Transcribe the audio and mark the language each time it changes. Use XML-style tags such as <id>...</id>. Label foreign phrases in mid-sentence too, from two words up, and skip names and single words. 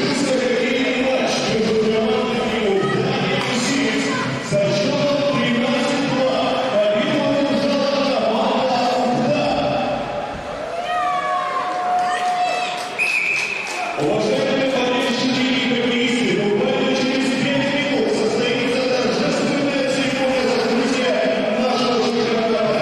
<uk>відбудеться хокейний матч між командами «Удар» і «Січ».</uk> <ru>За счетом 13-2 победу одержала команда «Удар». Уважаемые болельщики и хоккеисты, буквально через 5 минут состоится торжественная церемония закрытия нашего чемпионата.</ru>